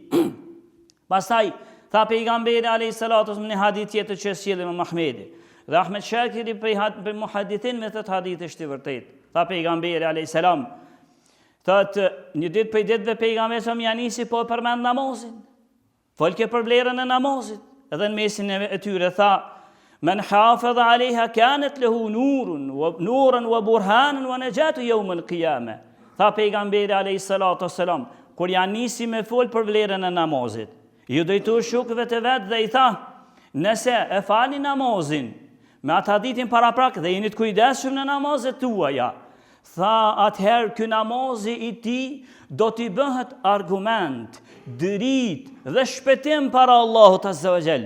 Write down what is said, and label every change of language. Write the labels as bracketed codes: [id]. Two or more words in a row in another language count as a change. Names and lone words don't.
[sq] Pastaj tha pejgamberi [ar] عليه الصلاة [sq] në hadith tjetër që sjell Imam Ahmedi dhe Ahmed Shakiri për muhadithin me këtë hadith është i vërtet. Tha pejgamberi [ar] عليه السلام, [sq] thotë një ditë për ditëve pejgamberi sa më nisi po përmend namazin, folke për vlerën e namazit, edhe në mesin e tyre tha: [ar] "من حافظ عليها كانت له نورا وبرهانا ونجاة يوم القيامة." [sq] Tha pejgamberi [ar] عليه الصلاة والسلام, [sq] kur janë nisi me fol për vlerën e namazit, ju drejtoi shokëve të vet dhe i tha: "Nëse e falni namazin me atë hadithin paraprak dhe jeni të kujdesshëm në namazet tuaja, tha atëherë ky namazi i ti do t'i bëhet argument, dërit dhe shpëtim para Allahut [ar] عز وجل.